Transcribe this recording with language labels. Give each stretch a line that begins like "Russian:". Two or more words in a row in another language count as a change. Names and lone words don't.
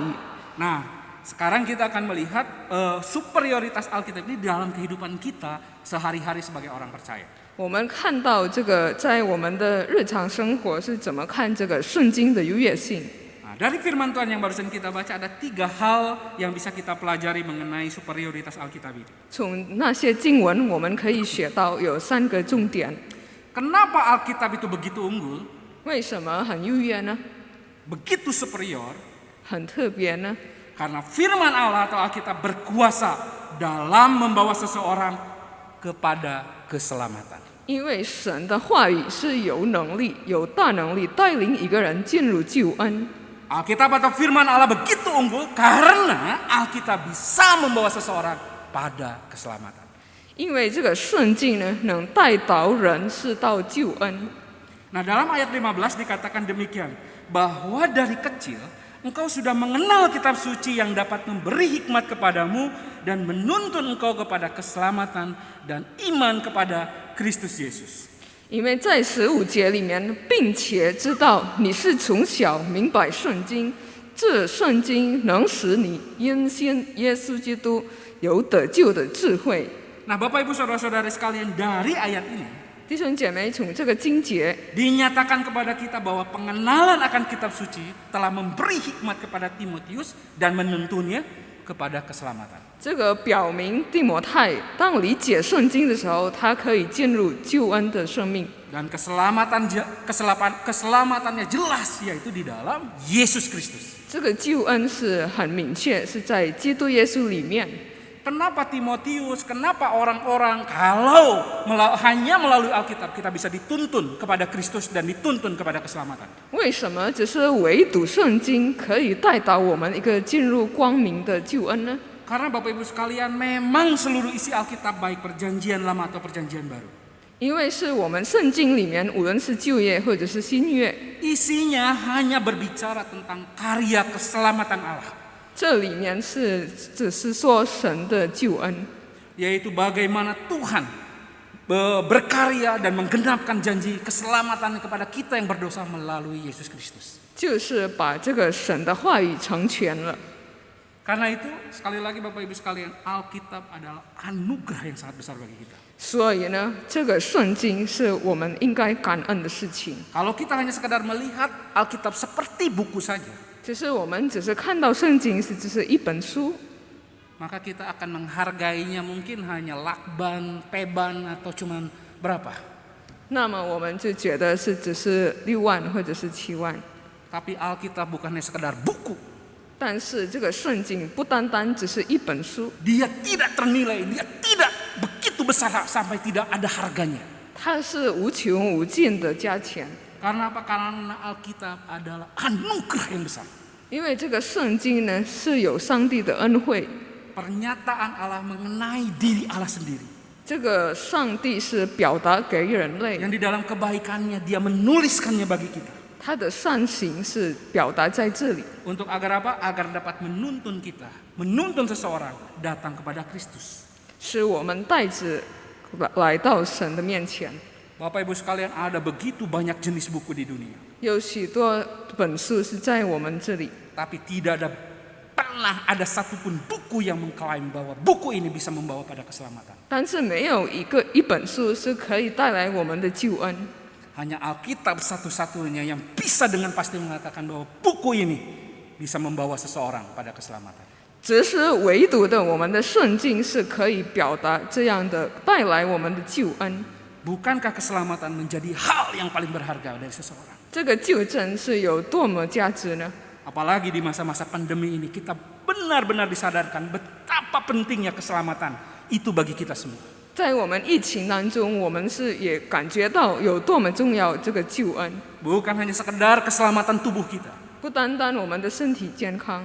Indonesian: Nah, sekarang kita akan melihat superioritas Alkitab ini dalam kehidupan kita sehari-hari sebagai orang percaya.
Chinese: 我们看到这个在我们的日常生活是怎么看这个圣经的优越性。
Indonesian: Nah, dari firman Tuhan yang barusan kita baca ada 3 hal yang bisa kita pelajari mengenai superioritas Alkitab ini.
Chinese: 从那些经文我们可以学到有3个重点。
Indonesian: Kenapa Alkitab itu begitu unggul,
Chinese: 为什么很优越呢？
Indonesian: begitu superior?
Chinese: 很特别呢？
Indonesian: Karena firman Allah atau Alkitab berkuasa dalam membawa seseorang kepada keselamatan.
Chinese: 因为神的话语是有能力、有大能力带领一个人进入救恩。
Indonesian: Alkitab atau firman Allah begitu unggul karena Alkitab bisa membawa seseorang pada keselamatan.
Chinese: 因为这个圣经呢，能带导人是到救恩。
Indonesian: Nah, dalam ayat 15 dikatakan demikian, bahwa dari kecil engkau sudah mengenal kitab suci yang dapat memberi hikmat kepadamu dan menuntun engkau kepada keselamatan dan iman kepada Kristus Yesus.
Chinese: 因为在15节里面，并且知道你是从小明白圣经， 这圣经能使你因信耶稣基督有得救的智慧。
Indonesian: Nah, Bapak Ibu Saudara-saudara sekalian, dari ayat ini
Chinese: 弟兄姐妹，从这个经节
Indonesian: dinyatakan kepada kita bahwa pengenalan akan kitab suci telah memberi hikmat kepada Timotius dan menuntunnya kepada keselamatan.
Chinese: 这个表明蒂摩太当理解圣经的时候，他可以进入救恩的生命。
Indonesian: Dan keselamatannya jelas, yaitu di dalam Yesus Kristus.
Chinese: 这个救恩是很明确，是在基督耶稣里面。
Indonesian: Kenapa Timotius, kenapa orang-orang kalau hanya melalui Alkitab kita bisa dituntun kepada Kristus dan dituntun kepada keselamatan?
Chinese: 为什么只是唯独圣经可以带导我们一个进入光明的救恩呢？
Indonesian: Karena Bapak Ibu sekalian, memang seluruh isi Alkitab baik perjanjian lama atau perjanjian baru,
Chinese: 因为是我们圣经里面，无论是旧约或者是新约，
Indonesian: isinya hanya berbicara tentang karya keselamatan Allah,
Chinese: 这里面只是说神的救恩，
Indonesian: yaitu bagaimana Tuhan berkarya dan menggenapkan janji keselamatan kepada kita yang berdosa melalui Yesus Kristus.
Chinese: 就是把这个神的话语成全了。
Indonesian: Karena itu, sekali lagi Bapak Ibu sekalian, Alkitab adalah anugerah yang sangat besar bagi kita.
Chinese: 所以呢，这个圣经是我们应该感恩的事情。
Indonesian: Kalau kita hanya sekedar melihat Alkitab seperti buku saja,
Chinese: 只是我们只是看到圣经只是一本书，
Indonesian: maka kita akan menghargainya mungkin hanya lakban, peban, atau cuman berapa.
Chinese: 那么我们就觉得是只是6万或者是7万。
Indonesian: Tapi Alkitab bukan hanya sekedar buku.
Chinese: 但是这个圣经不单单只是一本书，
Indonesian: Dia tidak ternilai, dia tidak begitu besar sampai tidak ada harganya.
Chinese: 它是无穷无尽的价钱。
Indonesian: Karena apa? Karena Alkitab adalah anugerah yang besar.
Chinese: 因为这个圣经呢是有上帝的恩惠，
Indonesian: Pernyataan Allah mengenai diri Allah sendiri.
Chinese: 这个上帝是表达给人类，
Indonesian: Yang di dalam kebaikannya dia menuliskannya bagi kita.
Chinese: 他的善行是表达在这里，
Indonesian: Untuk agar apa? Agar dapat menuntun kita, menuntun seseorang datang kepada Kristus.
Chinese: 使我们带着来到神的面前。
Indonesian: Bapak Ibu sekalian, ada begitu banyak jenis buku di dunia.
Chinese: 有许多本书是在我们这里，
Indonesian: Tapi tidak pernah ada satupun buku yang mengklaim bahwa buku ini bisa membawa pada keselamatan.
Chinese: 但是没有一本书是可以带来我们的救恩。
Indonesian: Hanya Alkitab satu-satunya yang bisa dengan pasti mengatakan bahwa buku ini bisa membawa seseorang pada keselamatan.
Chinese: 只是唯独的我们的圣经是可以表达这样的，带来我们的救恩。
Indonesian: Bukankah keselamatan menjadi hal yang paling berharga dari seseorang?
Chinese: 这个救恩是有多么价值呢？
Indonesian: Apalagi di masa-masa pandemi ini kita benar-benar disadarkan betapa pentingnya keselamatan itu bagi kita semua.
Chinese: 在我们疫情当中，我们是也感觉到有多么重要这个救恩，
Indonesian: Bukan hanya sekedar keselamatan tubuh kita,
Chinese: 不单单我们的身体健康，